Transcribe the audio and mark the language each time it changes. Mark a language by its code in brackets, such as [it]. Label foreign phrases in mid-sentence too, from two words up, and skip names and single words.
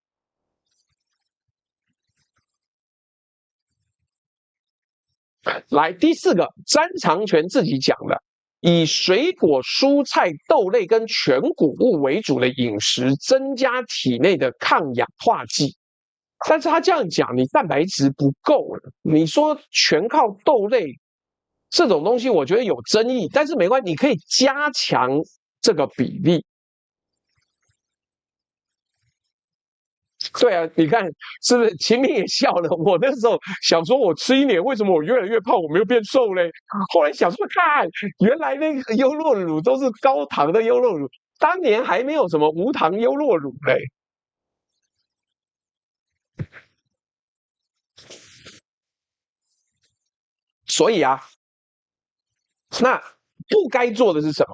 [zh] 來，第4個，詹長全自己講的，以水果、蔬菜、豆類跟全穀物為主的飲食，增加體內的抗氧化劑。但是他這樣講，你蛋白質不夠了，你說全靠豆類這種東西，我覺得有爭議，但是沒關係，你可以加強這個比例。對啊，你看是不是？秦明也笑了。我那時候想說，我吃1年，為什麼我越來越胖，我沒有變瘦嘞？後來想說，看，原來那個優酪乳都是高糖的優酪乳，當年還沒有什麼無糖優酪乳嘞。所以啊，那不該做的是什麼？